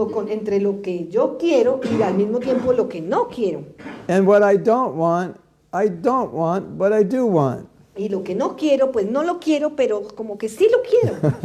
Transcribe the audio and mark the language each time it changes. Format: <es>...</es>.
<es>Entre lo que yo quiero y al mismo tiempo lo que no quiero.</es> <en>And what I don't want, but I do want.</en> <es>Y lo que no quiero, pues no lo quiero, pero como que sí lo quiero.</es>